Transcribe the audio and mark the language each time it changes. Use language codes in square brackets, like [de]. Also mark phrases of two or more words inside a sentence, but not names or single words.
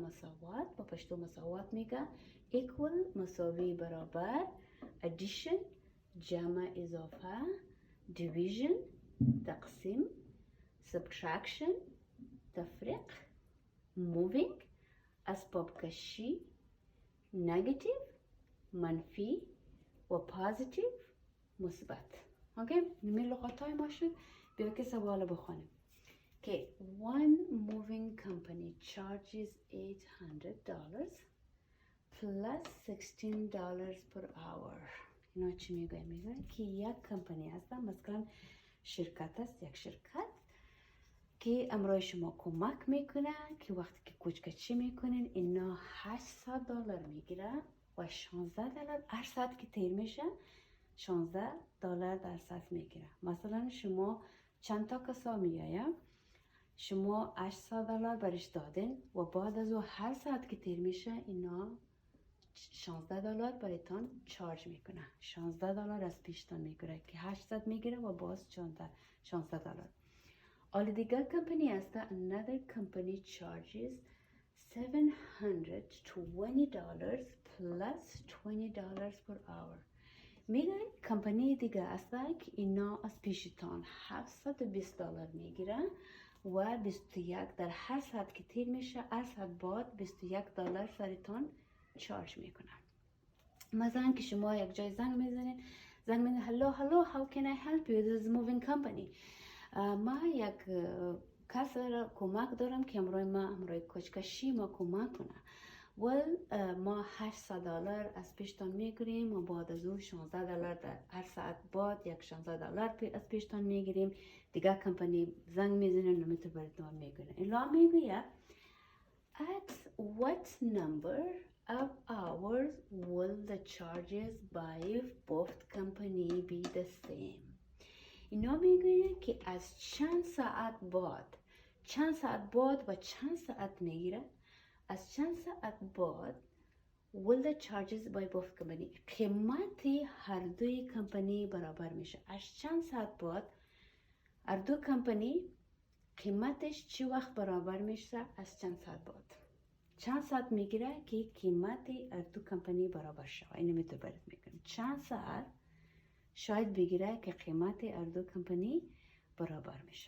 [fa] مساوات، با پشتو مساوات میگه، equal مساوی برابر، addition جمع اضافه، division تقسیم، subtraction تفریق، moving اسباب کشی، negative منفی و پازیتیو مثبت. اوکی، نمی لغات های ما شد. بیا که سوال بخونیم که [en] one moving company charges $800 plus $16 per hour. [fa] اینا چی میگه؟ میگه که یک کمپانی هست، مثلا شرکت است، یک شرکت که امروز شما کمک میکنه که وقتی که کوچکچی میکنین اینا $800 میگیره و $16 هر ساعت که تیر میشه $16 در ساعت میگیره. مثلا شما چند تا کسا میایه، شما $800 برش دادین و بعد از او هر ساعت که تیر میشه اینا $16 برایتان چارج میکنه. $16 از پیشتان میگیره که 800 میگیره و باز $16. حالا دیگر کمپانی هست. [en] another company charges $720 plus $20 per hour. [fa] میگه کمپانی دیگه است که اینا از پیشتان $720 میگیره و 21 در هر ساعت که تیر میشه هر ساعت بعد $21 سرتان چارج میکنه. مثلا که شما یک جای زنگ میزنین [en] hello how can I help you, this is moving company. [fa] ما یک کس را کمک دارم که امروی کوچکشی ما کمک کنه. ما $800 از پیشتان میگیریم و بعد از او $16 در هر ساعت بعد یک $16 از پیشتان میگیریم. دیگه کمپانی زنگ میزنه نمیتونه براتون میگیره. الا میگه [en] at what number of hours will the charges by both company be the same. [fa] اینا میگه که از چند ساعت بعد و چند ساعت میگیره. از چند ساعت بعد [en] will the charges by both company [fa] قیمتی هر دوی کمپانی برابر میشه. از چند ساعت بعد هر دو کمپانی قیمتش چی وقت برابر میشه؟ از چند ساعت بعد. چند ساعت میگیره که قیمتی هر دو کمپانی برابر شه. اینو میتونه برات میگم چند ساعت شاید بگیره که قیمت هر دو کمپانی برابر میشه.